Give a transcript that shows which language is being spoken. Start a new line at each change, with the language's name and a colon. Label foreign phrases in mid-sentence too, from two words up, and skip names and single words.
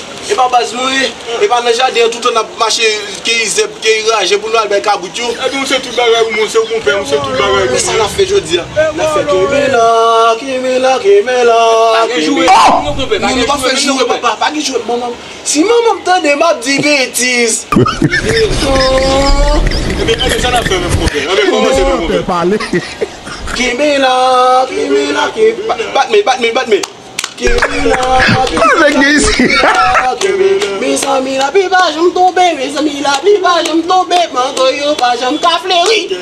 Haitian Creole: E pa baz nou, e. E pa nan jaden, tout an ap mache, ke yi zèb, ke yi raje, pou nou al bay kabout yo. E pi, mwen se tout bagay, mwen se moun pè, mwen se tout bagay. Men sa n a fè jodi a. N a fè Kimela, Kimela, Kimela, Pa gen Kimela. joue, Oh! non, non, Non, pa gen nou pa joue, fè non, joue, non, papa. Pa gen joue, maman. Si maman m tande, m ap di betiz. E pi, sa n a fè, men, moun pè. E pi, kòman se moun pè? Kimela, Kimela, Kimela. Bat me, bat me, bat me. Kebe la, kebe la, Mwen gen isi. kebe la, kebe la. Mes zanmi la pi pa janm tonbe, mes zanmi la pi pa janm tonbe, mango yo pa janm ka fleri.